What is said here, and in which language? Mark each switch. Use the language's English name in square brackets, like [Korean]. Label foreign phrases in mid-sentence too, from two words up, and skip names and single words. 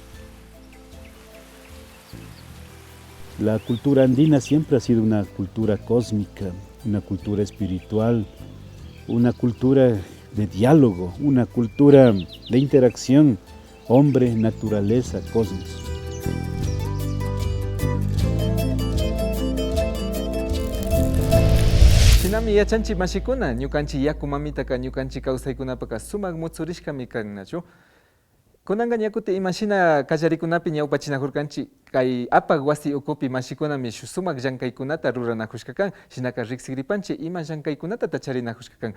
[Spanish] La cultura andina siempre ha sido una cultura cósmica, una cultura espiritual, una cultura de diálogo, una cultura de interacción, hombre, naturaleza, cosmos. [Quechua] Shinami yachanchi mashikuna, ñukanchi yakumamitaka ñukanchi kawsaykunapaka sumak mutsurishkami kannachu. Kunanqa ñakuti imashina kallarikunapi ñawpachinakurkanchi kay apak wasi ukupi mashikunami sumak llankaykunata ruranakushka kan, shinaka riqsikripanchi ima llankaykunata tacharinakushka kan.